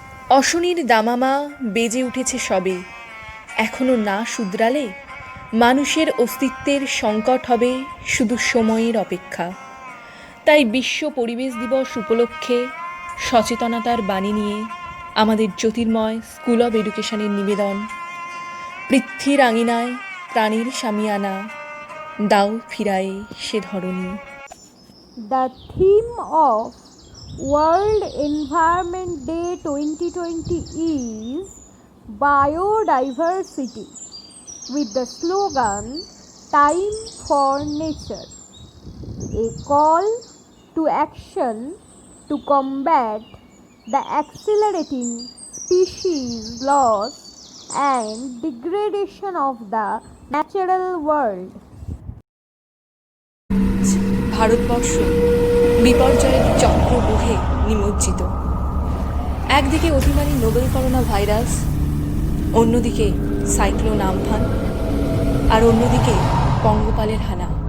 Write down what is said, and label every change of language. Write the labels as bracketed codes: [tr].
[bn] অশনির দামামা বেজে উঠেছে সবে, এখনো না শুধরালে মানুষের অস্তিত্বের সংকট হবে শুধু সময়ের অপেক্ষা। তাই বিশ্ব পরিবেশ দিবস উপলক্ষে সচেতনতার বাণী নিয়ে আমাদের জ্যোতির্ময় স্কুল অব এডুকেশনের নিবেদন, পৃথ্বীর আঙিনায় প্রাণীর সামিয়ানা, দাও ফিরায়ে সে ধরণী। [en] The theme of World Environment Day 2020 is Biodiversity, with the slogan Time for Nature, a call to action to combat the accelerating species loss and degradation of the natural world. [bn] Bharatvarsha বিপর্যয়ের চক্র বহে নিমজ্জিত। একদিকে অতিমারী নোবেল করোনা ভাইরাস, অন্যদিকে cyclone Amphan, আর অন্যদিকে পঙ্গপালের হানা।